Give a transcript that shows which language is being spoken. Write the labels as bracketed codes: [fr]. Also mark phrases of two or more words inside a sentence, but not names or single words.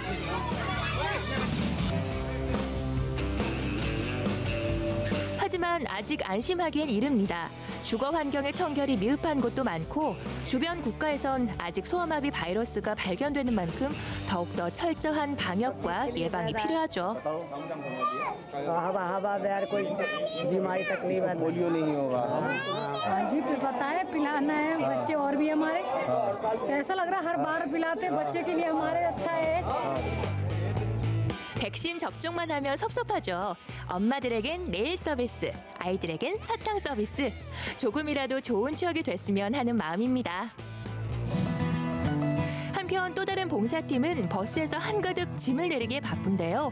[ko] 하지만 아직 안심하기엔 이릅니다. 주거 환경의 청결이 미흡한 곳도 많고 주변 국가에선 아직 소아마비 바이러스가 발견되는 만큼 더욱더 철저한 방역과 예방이 필요하죠. [hi] पोलियो नहीं होगा। हाँ जी पता है पिलाना है बच्चे और भी हमारे ऐसा लग रहा है हर बार पिलाते बच्चे के लिए हमारे अच्छा है। [ko] 백신 접종만 하면 섭섭하죠. 엄마들에겐 네일 서비스, 아이들에겐 사탕 서비스. 조금이라도 좋은 추억이 됐으면 하는 마음입니다. 한편 또 다른 봉사팀은 버스에서 한가득 짐을 내리기에 바쁜데요.